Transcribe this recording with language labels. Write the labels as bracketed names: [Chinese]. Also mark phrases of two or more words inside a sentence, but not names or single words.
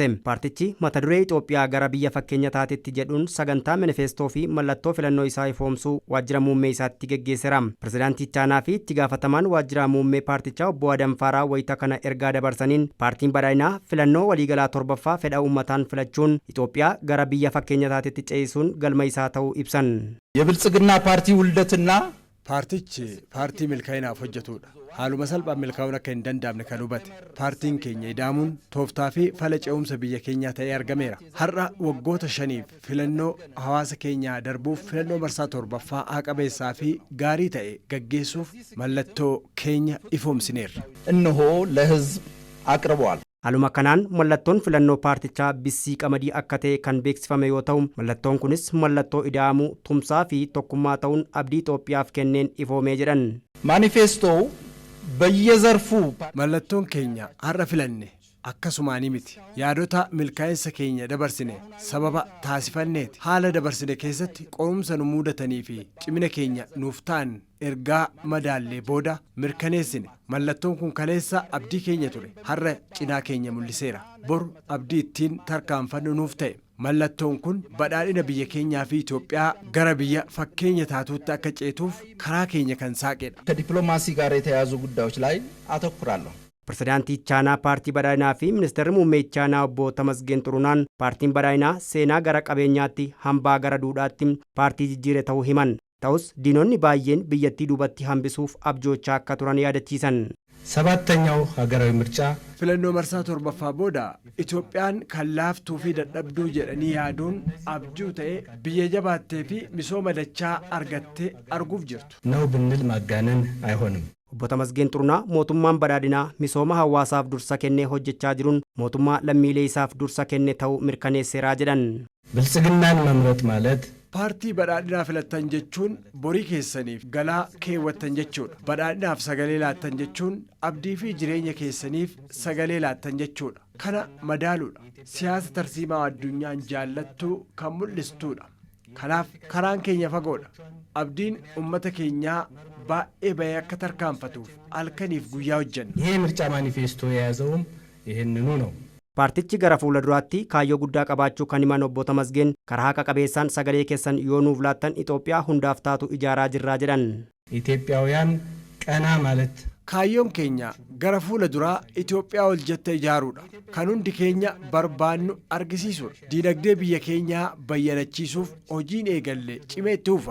[Oromo] Paartichi mata duree Itoophiyaa gara biyya fakkeenya taatetti jedhuun sagantaa manifeestoo fi mallattoo filannoo isaa ifoomsuu waajjira muummee isaatti geggeesseera. Pirezidaantii Chaanaa fi itti gaafatamaan waajjira muummee paartichaa obbo Adam Faaraa wayita kana ergaa dabarsaniin paartiin badhaadhinaa filannoo waliigalaa torbaffaa fedha uummataan filachuun Itoophiyaa gara biyya fakkeenya taatetti ceesisuun galma isaa ta'uu ibsan. [Amharic] የብልጽግና ፓርቲ ውልደትና [Oromo] paartii milkaa'inaaf hojjetudha. Haaluma salphaan milkaa'uun akka hin danda'amne kan hubate. Paartiin keenya ida'amuun tooftaa fi fala ce'umsa biyya keenyaa ta'ee argameera. Har'a waggoota 5f filannoo hawaasa keenyaa darbuuf filannoo marsaa torbaffaa haqabeessaa fi gaarii ta'e gaggeessuuf mallattoo keenya ifoomsineerra. [Amharic] እነሆ ለህዝብ አቅርበዋል። [Oromo] Haaluma kanaan mallattoon filannoo paartichaa Bissii Qamadii akka ta'e kan beeksifame yoo ta'u, mallattoon kunis mallattoo ida'amuu, tumsaa fi tokkummaa ta'uun abdii Itoophiyaaf kenneen ifoomee jedhan. [Amharic] ማኒፌስቶው በየዘርፉ [Oromo] mallattoon keenya har'a filanne akkasumaanii miti. Yaadota milkaa'insa keenya dabarsine sababa taasifanneeti. Haala dabarsine keessatti qorumsa nu muudatanii fi cimina keenya nuuf ta'an ergaa madaallee booda mirkaneessine. Mallattoon kun kaleessa abdii keenya ture. Har'a cinaa keenya mul'iseera. Bor abdii ittiin tarkaanfannu nuuf ta'e. Mallattoon kun badhaadhina biyya keenyaa fi Itoophiyaa gara biyya fakkeenya taatuutti akka ceetuuf karaa keenya kan saaqedha. [Amharic] ከዲፕሎማሲ ጋር የተያያዙ ጉዳዮች ላይ አተኩራለሁ። [Oromo] Pirezidaantii Chaanaa paartii badhaadhinaa fi ministeerri muummee Chaanaa obbo Tamasgeen Xurunaan paartiin badhaadhinaa seenaa gara qabeenyaatti hambaa gara duudhaatti paartii jijjiire ta'uu himan. Ta'us diinonni baay'een biyyattii duubatti hambisuuf abjoochaa akka turan yaadachiisan. [Amharic] ሰባተኛው ሀገራዊ ምርጫ [Oromo] filannoo marsaa torbaffaa booda Itoophiyaan kan laaftuu fi dadhabduu jedhanii yaaduun abjuu ta'e biyya jabaattee fi misooma dachaa argattee arguuf jirtu. [Amharic] ነው ብንል ማጋነን አይሆንም። [Oromo] Obbo Tamasgeen Xurunaa mootummaan badhaadhinaa misooma hawaasaaf dursa kennee hojjechaa jiruun mootummaa lammiilee isaaf dursa kenne ta'uu mirkaneesseeraa jedhan. [Amharic] ብልጽግናን መምረጥ ማለት [Oromo] Paartii badhaadhinaa filattan jechuun borii keessaniif galaa keewwattan jechuudha. Badhaadhinaaf sagalee laattan jechuun abdii fi jireenya keessaniif sagalee laattan jechuudha. Kana madaaluudha. Siyaasa tarsiimaa addunyaan jaallattuu kan mul'istuudha. Kanaaf karaan keenya fagoodha. Abdiin uummata keenyaa baay'ee bahee akka tarkaanfatuuf halkaniif guyyaa hojjenna. [Amharic] ይሄ ምርጫ ማኒፌስቶ የያዘውም ይህንኑ ነው። [Oromo] Paartichi gara fuula duraatti kaayyoo guddaa qabaachuu kan himan obbo Tamasgeen karaa haqa qabeessaan sagalee keessan yoo nuuf laattan Itoophiyaa hundaaf taatu ijaaraa jirraa jedhan. [Amharic] ኢትዮጵያውያን ቀና ማለት [Oromo] Kaayyoon keenya gara fuula duraa Itoophiyaa ol jette ijaaruudha. Kan hundi keenya barbaannu argisiisuudha. Diinagdee biyya keenyaa bayyanachiisuuf hojiin eegalle cimee itti fufa.